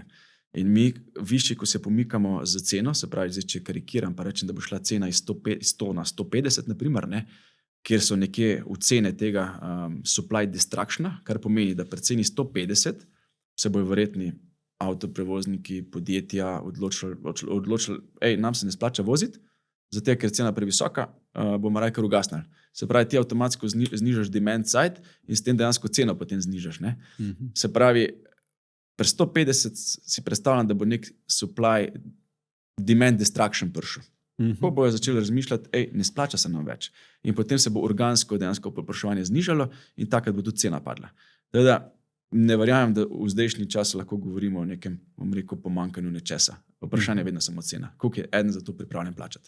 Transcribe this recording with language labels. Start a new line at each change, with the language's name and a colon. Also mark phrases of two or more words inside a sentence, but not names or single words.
Slovenian: In mi višji, ko se pomikamo z ceno, se pravi, zdaj, če karikiram, pa rečem, da bo šla cena iz 100 na 150, naprimer, ne, kjer so nekje v cene tega
English: supply distractiona,
Slovenian: kar pomeni, da pri ceni 150 se bojo verjetni avtoprevozniki, podjetja odločili, nam se ne splača voziti, zato ker cena previsoka, bomo raje kar ugasnili. Se pravi, ti avtomatsko znižaš
English: demand side
Slovenian: in s tem dejansko ceno potem znižaš. Ne? Se pravi, pri 150 si predstavljam, da bo nek
English: supply demand distraction
Slovenian: prišel. Ko bojo začeli razmišljati, ne splača se nam več. In potem se bo organsko dejansko povpraševanje znižalo in takrat bo tudi cena padla. Teda, ne verjamem, da v zdajšnji čas lahko govorimo o nekem, pomanjkanju nečesa. Vprašanje je vedno samo cena. Koliko je eden za to pripravljen plačati?